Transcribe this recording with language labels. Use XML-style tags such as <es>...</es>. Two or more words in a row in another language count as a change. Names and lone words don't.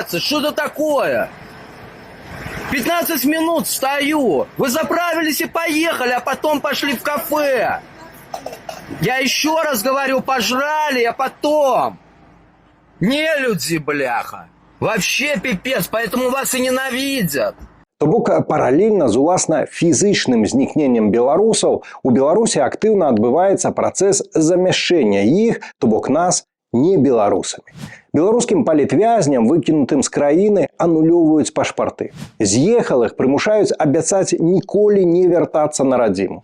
<ru>Что это такое? 15 минут стою. Вы заправились и поехали, а потом пошли в кафе. Я еще раз говорю, пожрали, а потом. Нелюди, бляха. Вообще пипец, поэтому вас и ненавидят.</ru> <be>То бок паралельна з уласна фізычным знікненнем беларусаў у Беларусі актыўна адбываецца працэс замяшчэння іх, то бок нас, не беларусамі. Беларускім палітвязням, выкінутым з краіны, анулёўваюць пашпарты. З'ехалых прымушаюць абяцаць ніколі не вяртацца на радзіму.</be>